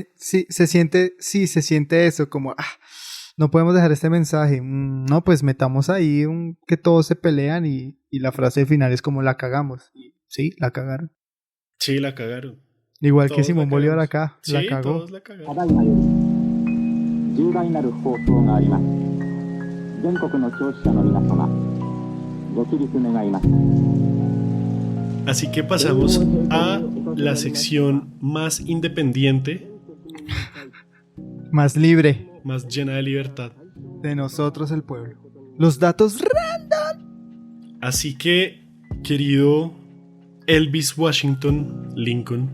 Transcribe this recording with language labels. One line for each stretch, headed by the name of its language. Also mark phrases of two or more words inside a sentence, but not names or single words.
Spanish: se siente eso, como, no podemos dejar este mensaje. No, pues metamos ahí que todos se pelean y la frase final es como la cagamos. Y, sí, la cagaron. Sí, la cagaron. Igual que Todos Simón la Bolívar cagamos. acá, Sí, la cagó. todos la cagaron.
Japanese: ただいまより重大なる放送があります。全国の聴取者の皆様、ご起立願います。
Spanish: Así que pasamos a la sección más independiente, Más libre más llena de libertad. de nosotros el pueblo. Los datos Así que, querido Elvis Washington Lincoln,